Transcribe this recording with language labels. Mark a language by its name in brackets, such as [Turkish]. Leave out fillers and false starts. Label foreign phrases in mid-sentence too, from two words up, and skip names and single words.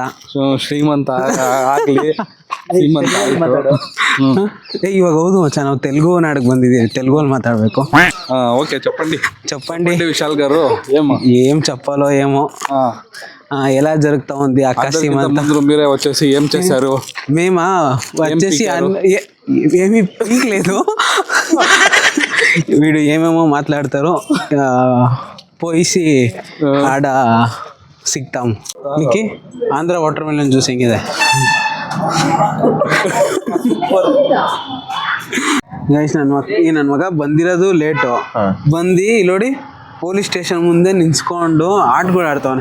[Kannada] ಸೊ ಶ್ರೀಮಂತ ಆಗ್ಲಿ, ಶ್ರೀಮಂತ ಇವಾಗ ಹೌದು ಮಚ್ಚ, ನಾವು ತೆಲುಗು ನಾಡಿಗೆ ಬಂದಿದ್ದೀವಿ, ತೆಲುಗಲ್ಲಿ మాట్లాడಬೇಕು. [Telugu] ఓకే చెప్పండి. విశాల్ గారు ఏం చెప్పాలో ఏమో. ఎలా జరుగుతా ఉంది అక్క శ్రీమంత? మీరే వచ్చేసి ఏం చేశారు? మేమా వచ్చేసి ఏమీ పీకలేదు. వీడు ఏమేమో మాట్లాడతారు, పోయిసి ఆడ ಸಿಗ್ತಾಂ. [Kannada] ನಿಕ್ಕಿ ಆಂಧ್ರ ವಾಟರ್ ಮೆಲನ್ ಜ್ಯೂಸ್ ಹೆಂಗಿದೆ ಗೈಸ್? ನನ್ನ ಮಗ ಬಂದಿರೋದು ಲೇಟು. ಬಂದು ನೋಡಿ ಪೊಲೀಸ್ ಸ್ಟೇಷನ್ ಮುಂದೆ ನಿಂತ್ಕೊಂಡು ಆಟಗಳು ಆಡ್ತಾವನೆ.